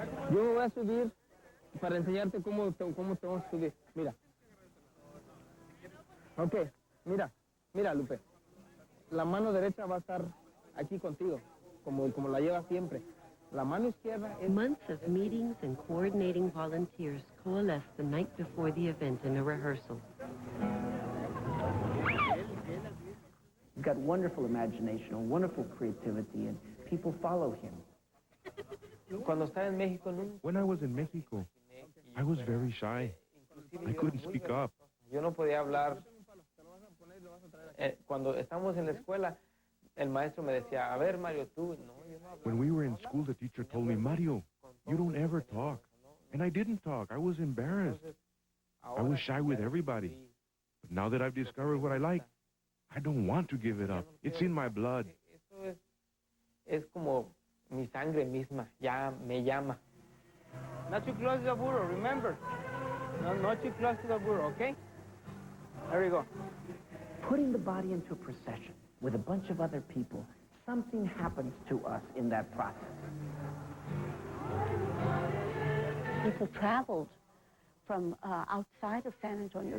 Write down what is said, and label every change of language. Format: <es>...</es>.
<es>Yo me voy a subir para enseñarte cómo te vamos a subir. Mira. Ok, mira, Lupe. La mano derecha va a estar aquí contigo, como la lleva siempre. La mano izquierda es...</es> <en>Months of meetings and coordinating volunteers coalesced the night before the event in a rehearsal. He's got wonderful imagination, and wonderful creativity, and people follow him.</en> <es>Cuando estaba en México, nunca...</es> <en>When I was in Mexico, I was very shy. I couldn't speak up.</en> <es>Yo no podía hablar. Cuando estábamos en la escuela, el maestro me decía, a ver, Mario, tú... No, yo no hablaba.</es> <en>When we were in school, the teacher told me, Mario, you don't ever talk. And I didn't talk. I was embarrassed. I was shy with everybody. But now that I've discovered what I like, I don't want to give it up. It's in my blood.</en> <es>Eso es como mi sangre misma, ya me llama.</es> <en>Not too close to the burro, remember? No, not too close to the burro, okay? There we go. Putting the body into a procession with a bunch of other people, something happens to us in that process. People traveled from outside of San Antonio.</en>